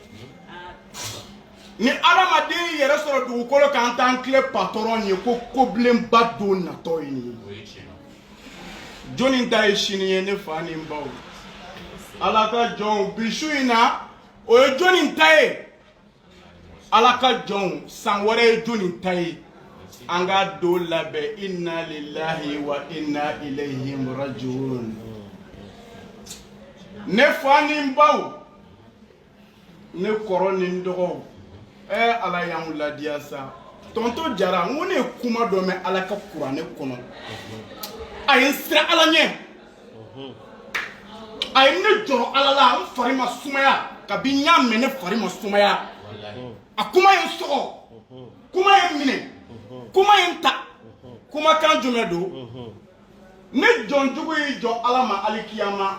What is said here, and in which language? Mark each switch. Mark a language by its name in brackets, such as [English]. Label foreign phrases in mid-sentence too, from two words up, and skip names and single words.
[Bambara] ni adamaden yɛrɛ sɔrɔ dugukolo kan t'an tile patɔrɔn ye ko kobilenba don natɔ ye nin ye jɔnni ta ye sini ye ne fa ni n baw ala ka jɔnw bi su in na o ye jɔnni ta ye ala ka jɔnw san wɛrɛ ye jɔnni ta ye an ka don labɛn [Arabic] إنا لله وإنا إليه راجعون [Bambara] ne fa ni n baw ne kɔrɔ ni n dɔgɔw ala y'anw ladiya sa tonton Jara n ko ne ye kuma dɔ mɛn ala ka kuranɛ kɔnɔ a ye n siran ala ɲɛ a ye ne jɔrɔ ala la n fari ma sumaya kabi n y'a mɛn ne fari ma sumaya a kuma ye n sɔgɔ kuma ye n minɛ kuma ye n ta kumakan jumɛn don ne jɔnjugu y'i jɔ ala ma alikiyama